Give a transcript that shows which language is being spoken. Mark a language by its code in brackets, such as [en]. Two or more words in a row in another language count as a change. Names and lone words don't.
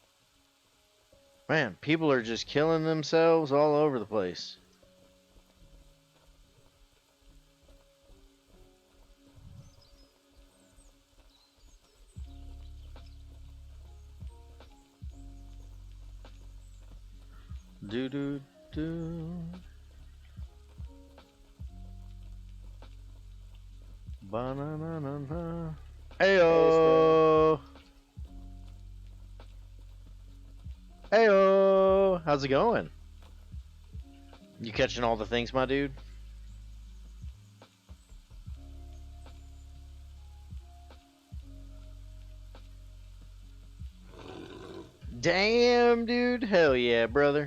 [en] Man, people are just killing themselves all over the place. Do do do. Ba-na-na-na-na. Heyo. Heyo. How's it going? You catching all the things, my dude? Damn, dude. Hell yeah, brother.